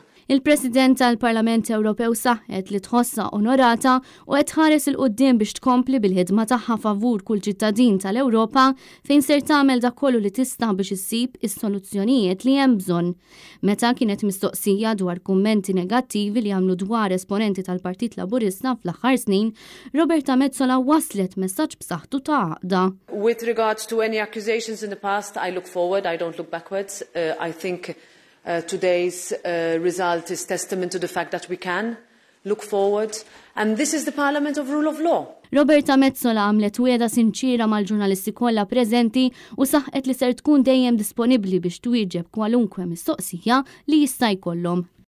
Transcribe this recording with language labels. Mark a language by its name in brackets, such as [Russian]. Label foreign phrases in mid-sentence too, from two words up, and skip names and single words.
[Maltese] Il-President tal-Parlament Ewropew saħħet li tħossha onorata u qed tħares il-qudiem biex tkompli bil-ħidma tagħha favur kull ċittadin tal-Ewropa fejn ser tagħmel dak kollu li tista' biex issib is-soluzzjonijiet li hemm bżonn. Meta kienet mistoqsija dwar kummenti negattivi li għamlu dwar esponenti tal-Partit Laburista fl-aħħar snin, Roberta Metsola waslet messaġġ b'saħħtu ta' għaqda. [English] With regards to any accusations in the past, I look forward, I don't look backwards. I think today's result is testament to the fact that we can look forward, and this is the Parliament of rule of law. [Maltese] Roberta Metsola għamlet wieda sinċira mal-ġurnalisti kollha preżenti u saħqet li ser tkun dejjem disponibbli biex twieġeb kwalunkwe mistoqsija li jista' jkollhom.